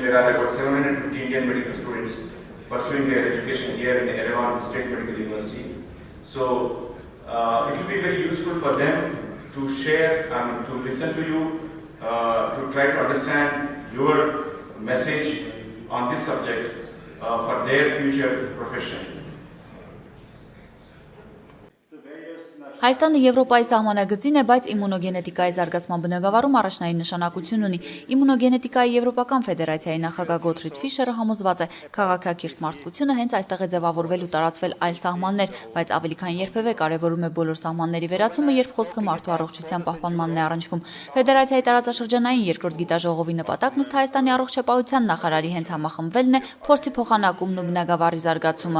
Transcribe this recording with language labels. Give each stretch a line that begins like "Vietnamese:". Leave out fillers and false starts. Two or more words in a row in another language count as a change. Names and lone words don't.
English: There are about 750 Indian medical students pursuing their education here in the Yerevan State Medical University. So it will be very useful for them to share and to listen to you, to try to understand your message on this subject for their future profession.
Armenian: Հայաստանը Եվրոպայի սահմանագծին է, բայց իմունոգենետիկայի զարգացման բնագավառում առաջնային նշանակություն ունի։ Իմունոգենետիկայի Եվրոպական ֆեդերացիայի նախագահ Գոթրիդ Ֆիշերը համոզված է, քաղաքակիրթ մարդկությունը հենց այստեղ է ձևավորվել ու տարածվել այլ սահմաններ, բայց ավելի քան երբևէ կարևորում է բոլոր սահմանների վերացումը, երբ խոսքը մարդու առողջության պահպանմանն է առնչվում։ Ֆեդերացիայի տարածաշրջանային երկրորդ գիտաժողովի նպատակն ըստ Հայաստանի առողջապահության նախարարի հենց համախմբվելն է, փորձի փոխանակումն ու բնագավառի զարգացումը։